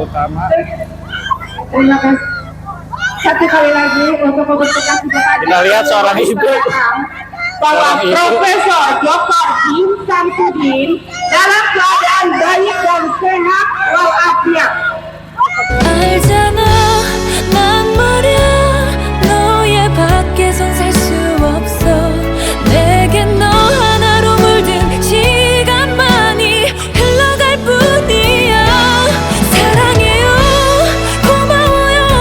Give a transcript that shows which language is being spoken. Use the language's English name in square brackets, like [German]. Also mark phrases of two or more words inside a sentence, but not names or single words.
[Indonesian] Utama. Terima kasih. Satu kali lagi untuk memberikan Kita lihat seorang ibu. bahwa Profesor Dr. Jim Samsudin dalam keadaan baik dan sehat walafiat. [Korean] 알잖아 난 말야 너의 밖에선 살 수 없어 내겐 너 하나로 물든 시간만이 흘러갈 뿐이야 사랑해요 고마워요